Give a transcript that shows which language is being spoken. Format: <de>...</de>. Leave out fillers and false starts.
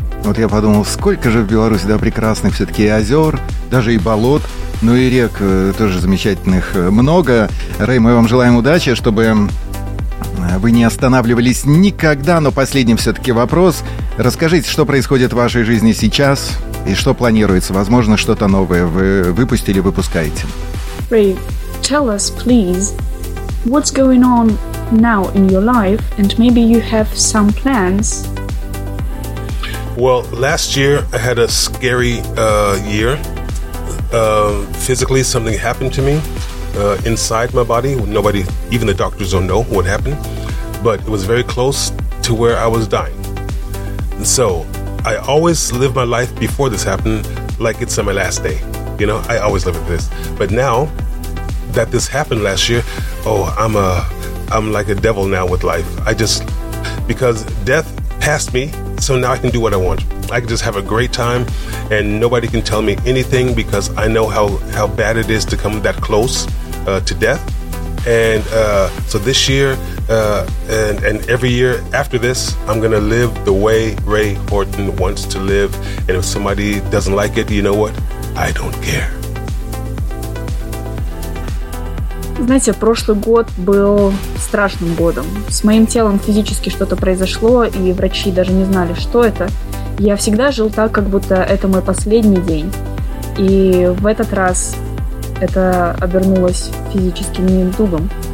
<ru>Вот я подумал, сколько же в Беларуси, да, прекрасных все-таки озер, даже и болот, ну и рек тоже замечательных много. Рэй, мы вам желаем удачи, чтобы вы не останавливались никогда. Но последний все-таки вопрос. Расскажите, что происходит в вашей жизни сейчас? И что планируется? Возможно, что-то новое вы выпустили, выпускаете.</ru> <en>Ray, tell us, please, what's going on now in your life, and maybe you have some plans? Well, last year I had a scary year. Physically, something happened to me inside my body. Nobody, even the doctors, don't know what happened. But it was very close to where I was dying. So I always live my life before this happened like it's on my last day. You know, I always live like this. But now that this happened last year, I'm like a devil now with life. I just, because death passed me, so now I can do what I want. I can just have a great time and nobody can tell me anything because I know how bad it is to come that close to death. And so this year and every year after this, I'm gonna live the way Rey Horton wants to live. And if somebody doesn't like it, you know what? I don't care.</en> <ru>Знаете, прошлый год был страшным годом. С моим телом физически что-то произошло, и врачи даже не знали, что это. Я всегда жил так, как будто это мой последний день. И в этот раз это обернулось физическим недугом.</ru>